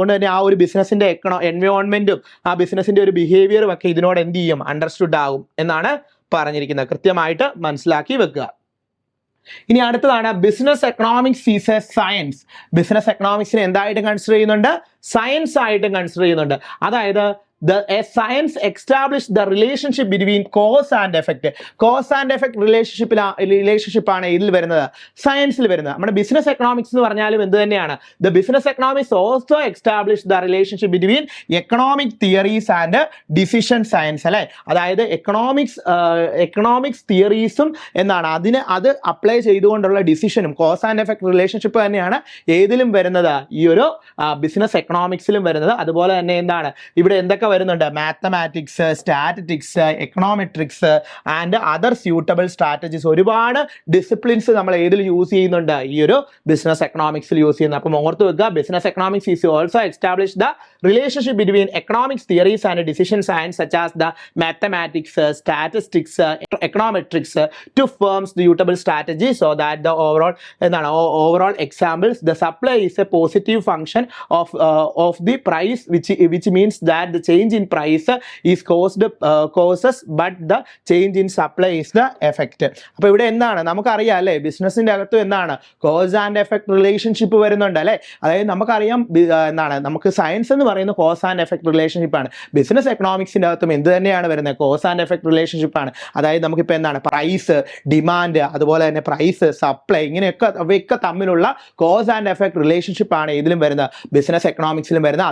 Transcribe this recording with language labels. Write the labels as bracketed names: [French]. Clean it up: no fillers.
[Malayalam] അതുകൊണ്ട് തന്നെ ആ ഒരു ബിസിനസിന്റെ എൻവയോൺമെന്റും ആ ബിസിനസിന്റെ ഒരു ബിഹേവിയറും ഒക്കെ ഇതിനോട് എന്ത് ചെയ്യും, അണ്ടർസ്റ്റുഡ് ആകും എന്നാണ് പറഞ്ഞിരിക്കുന്നത്. കൃത്യമായിട്ട് മനസ്സിലാക്കി വെക്കുക. ഇനി അടുത്തതാണ് business economics is A science. Business എക്കണോമിക്സിനെ എന്തായിട്ടും consider ചെയ്യുന്നുണ്ട്, സയൻസ് ആയിട്ടും കൺസിഡർ ചെയ്യുന്നുണ്ട്. അതായത് [English] a science established the relationship between cause and effect. [Malayalam] Cause and effect relationship ആണ് ഇതിൽ വരുന്നത്, സയൻസിൽ വരുന്നത്. നമ്മുടെ ബിസിനസ് എക്കണോമിക്സ് എന്ന് പറഞ്ഞാലും എന്ത് തന്നെയാണ്, [English] the business economics also establish the relationship between economic theories and decision science [Malayalam] അല്ലേ. അതായത് എക്കണോമിക്സ് തിയറീസും എന്താണ് അത് അപ്ലൈ ചെയ്തുകൊണ്ടുള്ള ഡിസിഷനും കോസ് ആൻഡ് എഫക്ട് റിലേഷൻഷിപ്പ് തന്നെയാണ് ഏതിലും വരുന്നത്, ഈ ഒരു ബിസിനസ് എക്കണോമിക്സിലും വരുന്നത്. അതുപോലെ തന്നെ എന്താണ് ഇവിടെ എന്തൊക്കെ വരുന്നുണ്ട്, mathematics, statistics, econometrics and other suitable strategies. ഒരുപാട് ഡിസിപ്ലിൻസ് നമ്മൾ ഏതിൽ യൂസ് ചെയ്യുന്നുണ്ട്, ഈ ഒരു ബിസിനസ് എക്കണോമിക്സിൽ യൂസ് ചെയ്യുന്നത്. അപ്പം ഓർത്ത് വെക്കുക, [English] Business economics is also establish the relationship between economics theories and decision science such as the mathematics, statistics, econometrics to form suitable strategies so that the overall examples, the supply is a positive function of the price, which means that the change in price is causes but the change in supply is the effect. [Malayalam] അപ്പോൾ ഇവിടെ എന്താണ് നമുക്കറിയാം അല്ലേ, ബിസിനസിന്റെ അകത്ത് എന്താണ് cause and effect relationship വരുന്നുണ്ട് അല്ലേ. അതായത് നമുക്കറിയാം എന്താണ്, നമുക്ക് സയൻസ് എന്ന് പറയുന്ന കോസ് ആൻഡ് എഫക്ട് റിലേഷൻഷിപ്പ് ആണ്. ബിസിനസ് എക്കണോമിക്സിന്റെ അകത്തും എന്ത് തന്നെയാണ് വരുന്നത്, കോസ് ആൻഡ് എഫക്ട് റിലേഷൻഷിപ്പ് ആണ്. അതായത് നമുക്കിപ്പോൾ എന്താണ്, പ്രൈസ്, ഡിമാൻഡ്, അതുപോലെ തന്നെ പ്രൈസ്, സപ്ലൈ, ഇങ്ങനെയൊക്കെ അവയൊക്കെ തമ്മിലുള്ള കോസ് ആൻഡ് എഫക്ട് റിലേഷൻഷിപ്പ് ആണ് ഇതിലും വരുന്നത്, ബിസിനസ് എക്കണോമിക്സിലും വരുന്നത്.